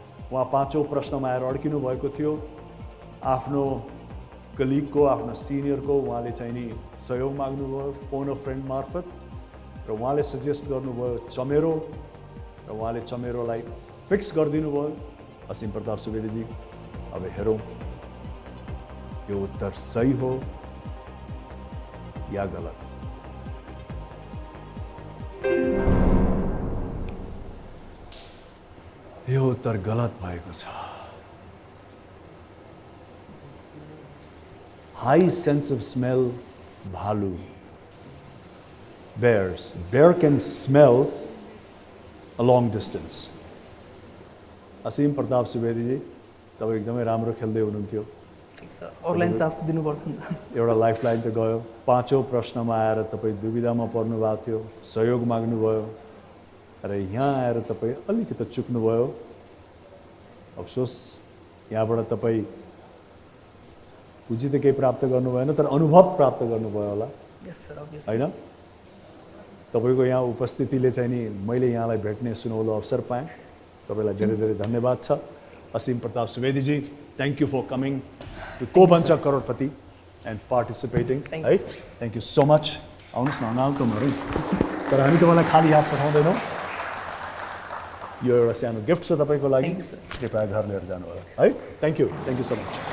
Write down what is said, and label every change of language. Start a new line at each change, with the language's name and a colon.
Nepali: उहाँ 5औं प्रश्नमा आएर अड्किनु भएको थियो। आफ्नो कलिगको, आफ्नो सिनियरको उहाँले चाहिँ नि सहयोग माग्नुभयो फोन अ फ्रेन्ड मार्फत, र उहाँले सजेस्ट गर्नुभयो चमेरो, र उहाँले चमेरोलाई फिक्स गरिदिनु भयो। असीम प्रताप सुवेदीजी, अब हेरौँ यो उत्तर सही हो या गलत। यो उत्तर गलत भएको छ।
English: High sense of smell, भालु, bears. Bear can smell a long distance.
Nepali: असीम प्रताप सुवेदीजी, तपाईँ एकदमै राम्रो खेल्दै हुनुहुन्थ्यो। अरूलाई चान्स दिनुपर्छ नि त। एउटा लाइफलाइन त गयो। 5औं प्रश्नमा आएर तपाईँ दुविधामा पर्नु भएको थियो, सहयोग माग्नुभयो, र यहाँ आएर तपाईँ अलिकति चुक्नुभयो। अफसोस, यहाँबाट तपाईँ पुँजी त केही प्राप्त गर्नु भएन, तर अनुभव प्राप्त गर्नुभयो होला, होइन? तपाईँको यहाँ उपस्थितिले चाहिँ नि मैले यहाँलाई भेट्ने सुनौलो अवसर पाएँ। तपाईँलाई धेरै धेरै धन्यवाद छ।
English: Asim Pratap Subedi ji, thank you for coming to Ko Banchha Crorepati and participating, है। Thank you so much.
Nepali: आउनुहोस् न, अनाउन्टमहरू। तर हामी तपाईँलाई खाली हात पठाउँदैनौँ। यो एउटा सानो गिफ्ट छ तपाईँको लागि, कृपया घर लिएर जानु होला, है।
English: Thank you so much.